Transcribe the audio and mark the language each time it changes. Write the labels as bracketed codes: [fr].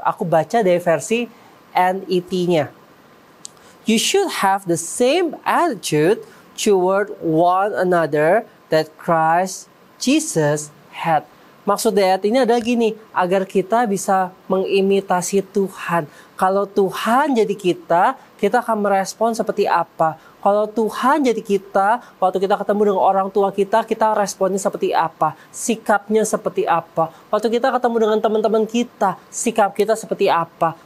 [id] Aku baca dari versi NET-nya. [en] You should have the same attitude toward one another that Christ Jesus had. [id] Maksud dari ayat ini adalah gini, agar kita bisa mengimitasi Tuhan. Kalau Tuhan jadi kita akan merespon seperti apa? Kalau Tuhan jadi kita, waktu kita ketemu dengan orang tua kita responnya seperti apa? Sikapnya seperti apa? Waktu kita ketemu dengan teman-teman kita, sikap kita seperti apa?